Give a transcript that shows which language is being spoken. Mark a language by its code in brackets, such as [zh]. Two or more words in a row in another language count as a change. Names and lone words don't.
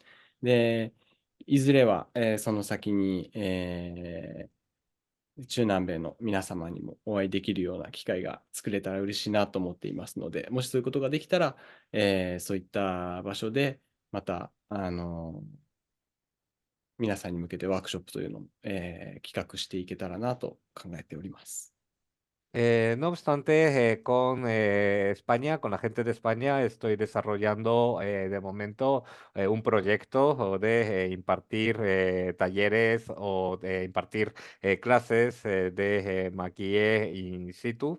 [ja] で、いずれは、その先に、中南米の皆様にもお会いできるような機会が作れたら嬉しいなと思っていますので、もしそういうことができたら、そういった場所でまた、皆さんに向けてワークショップというのを、企画していけたらなと考えております。 [es] No obstante, con España, con la gente de España, estoy desarrollando de momento un proyecto de impartir talleres o de impartir clases de maquille in situ.